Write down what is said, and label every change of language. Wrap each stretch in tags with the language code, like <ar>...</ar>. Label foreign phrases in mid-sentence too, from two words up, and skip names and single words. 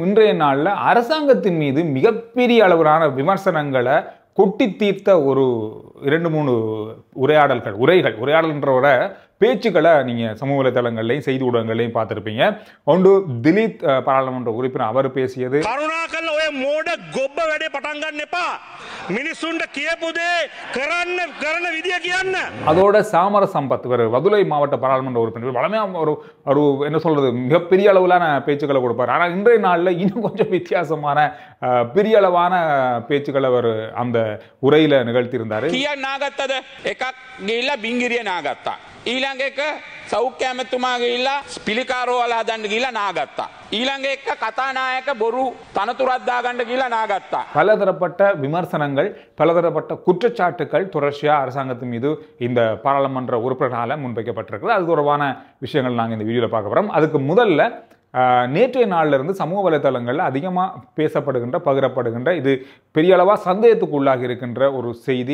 <ta>இன்றைய நாளில் அரசாங்கத்தின் மீது மிகப்பெரிய அளவிலான விமர்சனங்களை கொட்டி தீர்த்த ஒரு 2-3 உரையாடல்ன்ற பேச்சுக்களை நீங்கள் சமூக வலைதளங்கள்லையும் செய்தி ஊடகங்கள்லையும் பார்த்துருப்பீங்க. ஒன்று திலீத் பாராளுமன்ற உறுப்பினர் அவர் பேசியது,</ta> <si>කරුණාකරලා ඔය මෝඩ ගොබ්බ වැඩේ පටන් ගන්න එපා. මිනිස්සුන්ට කියපු දේ කරන විදිය කියන්න.</si> <ta>அதோட சாமர சம்பத் இவர் வதுலை மாவட்ட பாராளுமன்ற உறுப்பினர் வளமையாக ஒரு என்ன சொல்றது மிகப்பெரிய அளவிலான பேச்சுக்களை கொடுப்பார். ஆனால் இன்றைய நாளில் இன்னும் கொஞ்சம் வித்தியாசமான பெரிய அளவான பேச்சுக்களை அவர் அந்த உரையில நிகழ்த்தியிருந்தார்.</ta> <si>කීයක් නාගත්තද? එකක් ගිහිල්ලා බින්ගිරිය නාගත්තා. ඊළඟ එක සෞඛ්‍ය ඇමතුමා ගිහිල්ලා පිළිකාරෝවල හදන්න ගිහිල්ලා නාගත්තා. ඊළඟ එක කතානායක බොරු තනතුරක් දාගන්න ගිහිල්ලා නාගත්තා.</si> <ta>பலதரப்பட்ட விமர்சனங்கள், பலதரப்பட்ட குற்றச்சாட்டுகள் தொடர்ச்சியா அரசாங்கத்தின் மீது இந்த பாராளுமன்ற உறுப்பினரால் முன்வைக்கப்பட்டிருக்கிறது. அது தொடர்பான விஷயங்கள் நாங்கள் இந்த வீடியோவில் பார்க்க போகிறோம். அதுக்கு முதல்ல நேற்றைய நாளிலிருந்து சமூக வலைதளங்களில் அதிகமாக பேசப்படுகின்ற பகிரப்படுகின்ற இது பெரிய அளவாக சந்தேகத்துக்கு உள்ளாகி இருக்கின்ற ஒரு செய்தி.</ta>